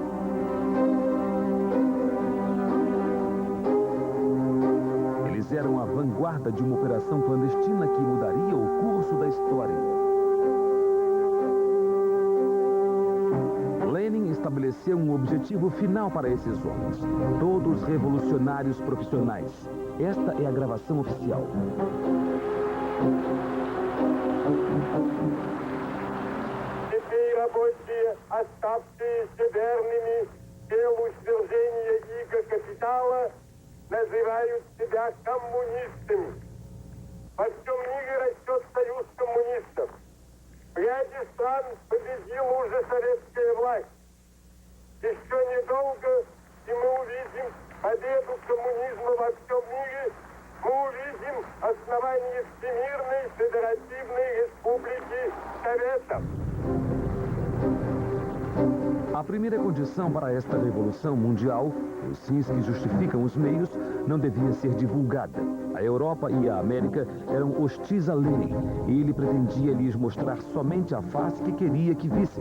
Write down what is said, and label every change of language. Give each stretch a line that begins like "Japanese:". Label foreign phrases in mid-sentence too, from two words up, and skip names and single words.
Portuguese: Eles eram a vanguarda de uma operação clandestina que mudaria o curso da história. estabeleceu um objetivo final para esses homens. Todos revolucionários profissionais. Esta é a gravação oficial.
Russian: Теперь рабочие, оставшиеся верными делу свержения иго капитала, называют себя коммунистами. Во всем мире растет союз коммунистов. В ряде стран победила уже советская власть. Еще недолго, и мы увидим победу коммунизма во всем мире. Мы увидим основание Всемирной Федеративной Республики Советов.
Portuguese: A primeira condição para esta revolução mundial, os fins que justificam os meios, não devia ser divulgada. A Europa e a América eram hostis a Lenin e ele pretendia lhes mostrar somente a face que queria que vissem.